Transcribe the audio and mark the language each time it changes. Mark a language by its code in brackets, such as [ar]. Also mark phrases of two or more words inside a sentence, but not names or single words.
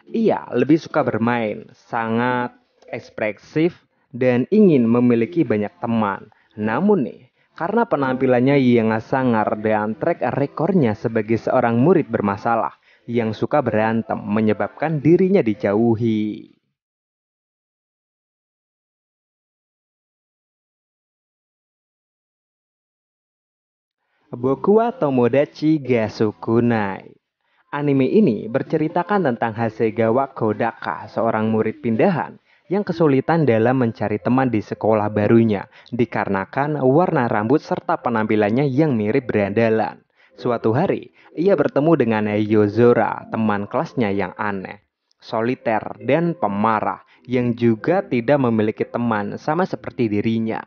[id] Ia lebih suka bermain, sangat ekspresif, dan ingin memiliki banyak teman. Namun nih, karena penampilannya yang sangar dan track rekornya sebagai seorang murid bermasalah yang suka berantem menyebabkan dirinya dijauhi. Boku wa Tomodachi ga Sukunai. Anime ini berceritakan tentang Hasegawa Kodaka, seorang murid pindahan yang kesulitan dalam mencari teman di sekolah barunya dikarenakan warna rambut serta penampilannya yang mirip berandalan. Suatu hari, ia bertemu dengan Yozora, teman kelasnya yang aneh, soliter, dan pemarah yang juga tidak memiliki teman sama seperti dirinya.